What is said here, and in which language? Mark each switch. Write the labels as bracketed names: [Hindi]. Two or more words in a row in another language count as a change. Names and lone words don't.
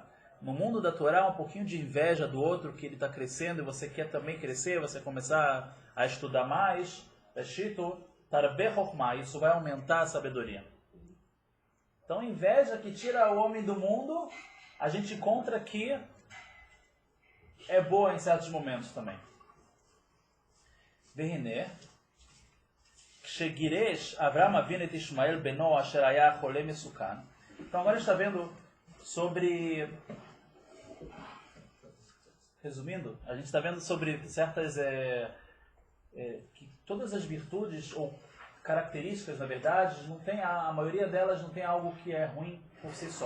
[Portuguese] No mundo da Torá, um pouquinho de inveja do outro, que ele está crescendo e você quer também crescer, você começar a estudar mais. Está escrito, [Hebrew] תרבה חכמה, [Portuguese] isso vai aumentar a sabedoria. Então, inveja que tira o homem do mundo, a gente encontra que é boa em certos momentos também. [Hebrew] ורינה, שגירש אברם אבינו את ישמעאל בנו אשר היה חולה מסוכן. [Portuguese] Então agora a gente está vendo sobre... Resumindo, a gente está vendo sobre certas... que todas as virtudes ou características, na verdade, não tem, a maioria delas não tem algo que é ruim por si só.